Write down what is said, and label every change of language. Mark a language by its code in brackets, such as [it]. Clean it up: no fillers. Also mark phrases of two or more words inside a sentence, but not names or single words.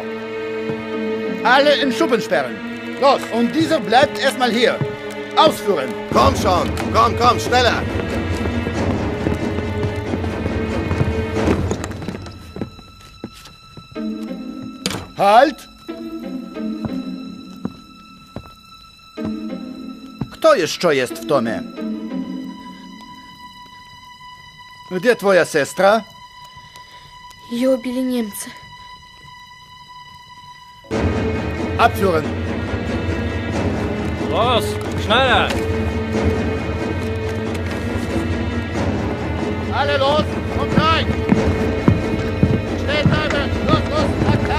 [de] Alle in Schuppen sperren. Los, und dieser bleibt erstmal hier. Ausführen. Komm schon, komm, schneller. Halt! [pl] Kto jeszcze jest w domie? Gdzie twoja sestra? [ru] Ее убили немцы. [de] Abführen! Los, schneller! Alle los und rein! Schnell bleiben! Los, zack, zack!